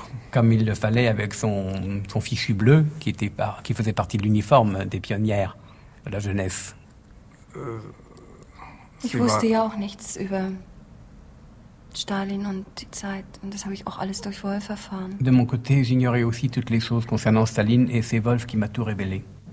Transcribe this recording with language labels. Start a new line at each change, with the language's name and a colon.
French: Comme il le fallait avec son fichu bleu qui faisait partie de l'uniforme des pionnières de la jeunesse.
German: Ich wusste ja auch nichts über Stalin und die Zeit und das habe ich auch alles durch Wolf erfahren.
French: De mon côté, j'ignorais aussi toutes les choses concernant Staline et c'est Wolf qui m'a tout révélé.